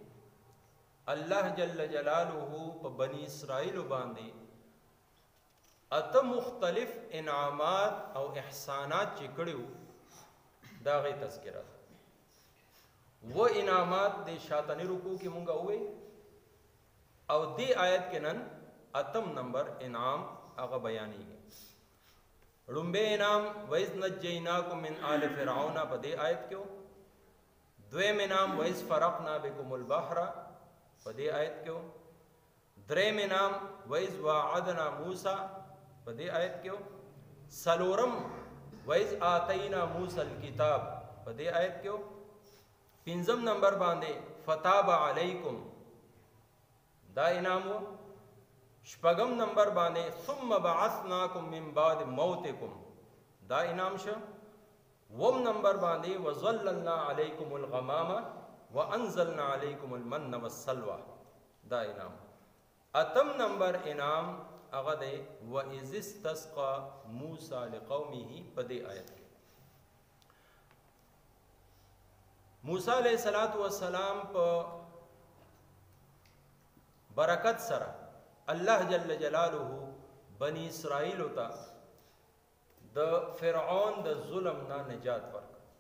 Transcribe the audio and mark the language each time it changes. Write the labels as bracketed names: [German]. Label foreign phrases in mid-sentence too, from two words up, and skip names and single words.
[Pashto] اللہ [Arabic] جل جلالہ [Pashto] په بنی اسرائیل باندې اته مختلف انعامات او احسانات چې کړیو دا غي تذکرہ و انعامات د شاتنی رکوع کې مونږه وې او دی آیت کې نن اتم نمبر انعام هغه بیانېږي. لومبه انعام [Arabic] وَإِذْ نَجَّيْنَاكُمْ مِنْ آلِ فِرْعَوْنَ [Pashto] په دې آیت کې، دویم انعام [Arabic] وَإِذْ فَرَقْنَا بِكُمُ الْبَحْرَ [Pashto] په دې آیت کې، دریم انعام [Arabic] وَإِذْ وَاعَدْنَا مُوسَى [Pashto] په دې آیت کې، سلورم [Arabic] وَإِذْ آتَيْنَا مُوسَى الْكِتَابَ [Pashto] په دې آیت کې، پنځم نمبر باندې [Arabic] فَتَابَ عَلَيْكُمْ [Pashto] دا انعام و، شپږم نمبر باندې [Arabic] ثم بعثناکم من بعد موتکم [Pashto] دا انعام شو، وم نمبر باندې [Arabic] وظللنا علیکم الغمام وانزلنا علیکم المن والسلوى [Pashto] دا انعام. اتم نمبر انعام هغه دی [Arabic] وَإِذِ اسْتَسْقَى مُوسَى لِقَوْمِهِ [Pashto] په دې آیت کې. موسی [Arabic] علیہ السلام [Pashto] په برکت سره الله [Arabic] جل جلاله [Pashto] بنی اسرائیل ته د فرعون د ظلم نه نجات ورکړ.